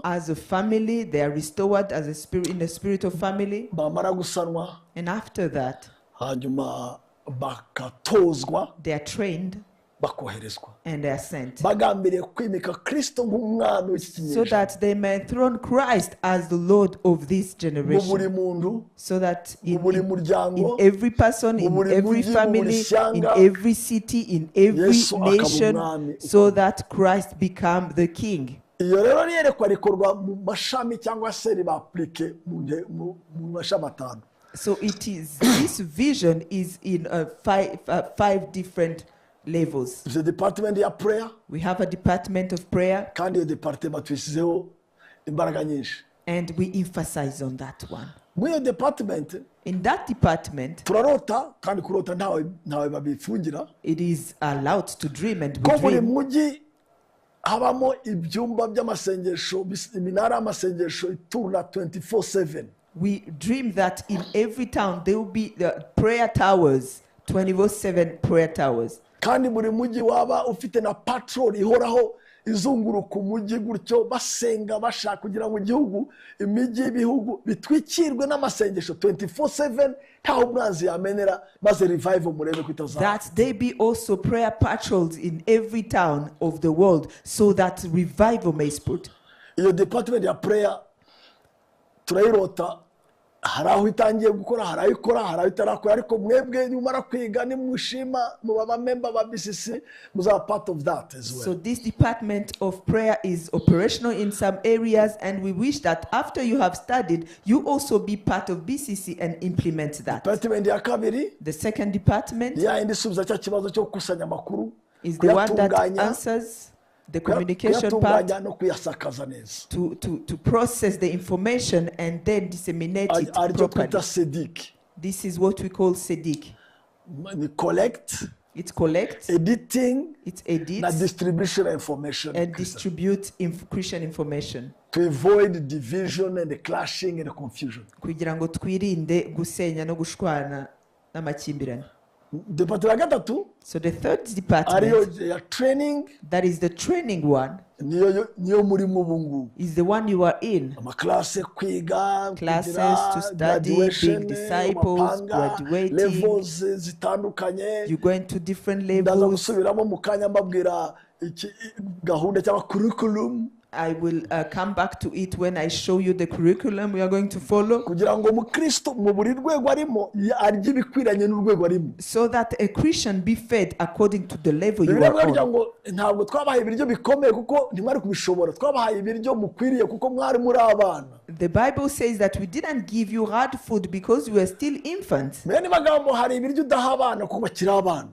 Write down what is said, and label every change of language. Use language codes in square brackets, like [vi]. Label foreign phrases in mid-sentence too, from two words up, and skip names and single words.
[en] As a family, they are restored as a spirit, in the spirit of family. [rw] Bamara gusanwa [en] And after that, [rw] hanyuma bakatozwa [en] they are trained [rw] bakoherezwa [en] and they are sent. [rw] bagambiriye kwimika kristo nk'umwana w'iki [en] So [rw] kinyejana [en] that they may enthrone Christ as the Lord of this [rw] mu buri [en] generation. [rw] muntu [en] So that [rw] mu [en] in [rw] buri muryango [en] every person, [rw] mu [en] in [rw] buri [en] every [rw] mujyi, mu buri [en] family, in [rw] shyanga, [en] every city, in every [rw] Yesu akaba [en] nation, [rw] umwami [en] so that Christ become the King. [rw] iyo rero niyerekwa rikorwa mu mashami cyangwa se ribaplike mu mashami atanu. [en] So this vision is in five different levels. The department ya prayer We have a department of prayer, [rw] kandi iyo department tuyisizeho imbaraga nyinshi. [en] and we emphasize on that one. [rw] Muri iyo department [en] In that department, [rw] turarota kandi kurota ntawe babifungira [en] it is allowed to dream, and we [rw] ko buri [en] dream. [rw] mujyi habamo ibyumba by'amasengesho iminara y'amasengesho iturura 24/7. [en] We dream that in every town there will be prayer towers, 24/7 prayer towers. [rw] kandi buri mujyi waba ufite na patrol ihoraho izunguruka umujyi gutyo basenga bashaka kugira ngo igihugu imijyi y'ibihugu bitwikirwe n'amasengesho 24/7 ntaho umwanzi yamenera maze revival murebe kwitaza. [en] That there be also prayer patrols in every town of the world, so that revival may spread. [rw] Iyo department ya prayer turayirota, hari aho itangiye gukora, hari aho ikora, hari aho itarakora, ariko mwebwe nimara kwiga nimushima muba abamemba ba BCC muzaba [en] part of that as well. So this department of prayer is operational in some areas, and we wish that after you have studied, you also be part of BCC and implement that. [rw] Department ya kabiri [en] The second department [rw] ya indi subiza cya kibazo cyo gukusanya amakuru, [en] is the one that [rw] kuyatunganya, [en] answers the communication part, [rw] kuyatunganya no kuyasakaza neza. [en] to process the information and then disseminate it [rw] Aribyo [en] properly. [rw] twita SEDIC. [en] This is what we call SEDIC. [rw] Ni collect, [en] It collects, editing it [rw] na [en] edits, distribution of information and distributes Christian information. to avoid division and clashing and confusion. [rw] Kugira ngo twirinde gusenya no gushwana n'amakimbirane. Department ya gatatu [en] So the third [rw] ariyo [en] department, [rw] ya training, [en] that is the training one, [rw] niyo murimo ubu ngubu. [en] is the one you are in. [rw] Amaklase kwiga, [en] Classes [rw] kugira [en] to study, graduation, being disciples, [rw] amapanga, [en] graduating. [rw] levels zitandukanye. [en] You go into different [rw] Ndaza [en] levels. [rw] gusubiramo mu kanya mbabwira gahunda cyangwa curriculum [en] I will come back to it when I show you the curriculum we are going to follow, [rw] kugira ngo umukristo mu buri rwego arimo arye ibikwiranye n'urwego arimo. [en] so that a Christian be fed according to the level you [rw] Bibiliya [en] are [rw] kugira [en] on. [rw] ngo ntabwo twabahaye ibiryo bikomeye kuko ntimwari kubishobora, twabahaye ibiryo mukwiriye kuko mwari muri abana. [en] The Bible says that we didn't give you hard food because you were still infants. [rw] Mwene magambo hari ibiryo udaha abana kuko bakiri abana.